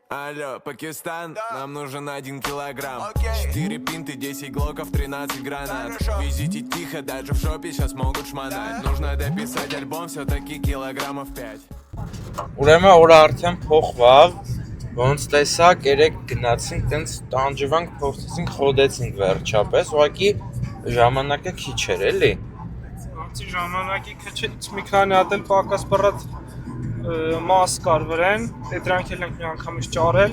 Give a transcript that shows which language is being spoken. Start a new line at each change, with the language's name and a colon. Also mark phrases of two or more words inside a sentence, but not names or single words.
Russian: Алло, Пакистан, нам нужен 1 килограмм 4 пинты, 10 глоков, 13 гранат Везите тихо, даже в шопе сейчас могут шмонать Нужно дописать альбом, все-таки килограммов 5
Armenian: Ուրեմն օրը արդեն փոխվավ, ոնց տեսակ երեք գնացինք, տենց տանջվանք, փոխեցինք, խոդեցինք վերջապես, ուղղակի ժամանակը քիչ էր, էլի։ Անցի ժամանակի քիչ մի քանի հատ էլ պակաս բռած մաս կար վրան, դրանք էլ ենք մի անգամից ճարել։